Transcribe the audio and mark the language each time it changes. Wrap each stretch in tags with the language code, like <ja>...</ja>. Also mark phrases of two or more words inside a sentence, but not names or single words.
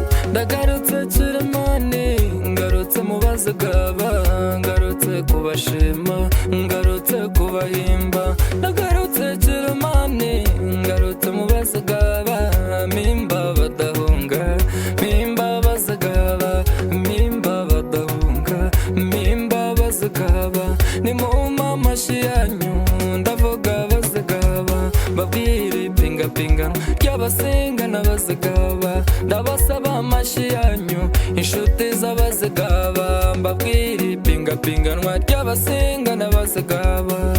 <rw>ndagarutse Kirimani ngarutse mu bazigaba ngarutse kubashima ngarutse kubahimba ndagarutse Kirimani ngarutse mu bazigaba mimba badahunga mimba bazigaba mimba badahunga mimba bazigaba ni mu mamashi yanyu ndavuga bazigaba babwire pinga pinga ry'abasenga n'abazigaba ndabasaba amashi yanyu inshuti z'abazigaba mbabwire pinga pinganwa ry'abasenga n'abazigaba</rw>